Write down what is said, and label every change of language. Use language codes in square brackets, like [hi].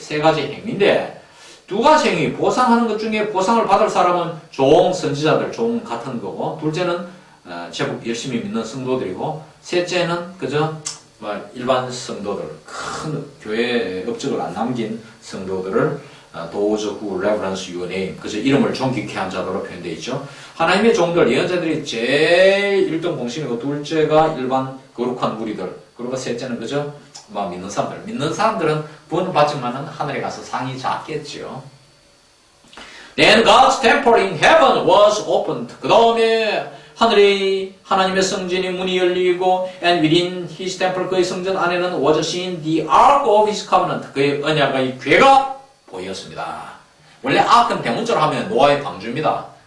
[ko] 세 가지 행위인데 두 가지 행위, 보상하는 것 중에 보상을 받을 사람은 종, 선지자들, 종 같은 거고, 둘째는 제법 열심히 믿는 성도들이고, 셋째는 그저 일반 성도들, 큰 교회 업적을 안 남긴 성도들을 [en] those who reverence your name, [ko] 그저 이름을 존귀케 한 자들로 표현되어 있죠. 하나님의 종들, 예언자들이 제일 1등 공신이고, 둘째가 일반 거룩한 무리들, 그리고 셋째는 그저 믿는 사람들. 믿는 사람들은 구원을 받지만은 하늘에 가서 상이 작겠죠. [en] Then God's temple in heaven was opened. [ko] 그 다음에 하늘에 하나님의 성전의 문이 열리고, [en] and within his temple, [ko] 그의 성전 안에는 [en] was seen the ark of his covenant. [ko] 그의 언약의 궤가 보였습니다. 원래 ark는 대문자로 하면 노아의 방주입니다.